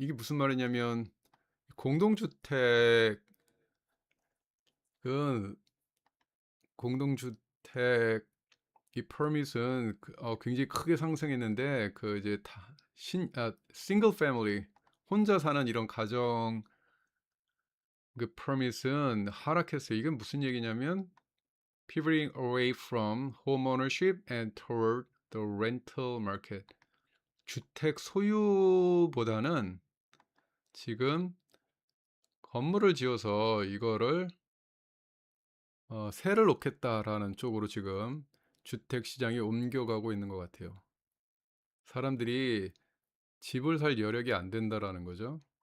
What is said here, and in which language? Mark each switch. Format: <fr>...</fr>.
<ko>이게 무슨 말이냐면 공동주택은 공동주택 이 퍼밋은 굉장히 크게 상승했는데 그 이제 싱글 패밀리 혼자 사는 이런 가정 그 퍼밋은 하락했어요. 이게 무슨 얘기냐면</ko> <en>pivoting away from home ownership and toward the rental market.</en> <ko>주택 소유보다는 지금 건물을 지어서 이거를 세를 놓겠다라는 쪽으로 지금 주택 시장이 옮겨가고 있는 것 같아요. 사람들이 집을 살 여력이 안 된다라는 거죠.</ko>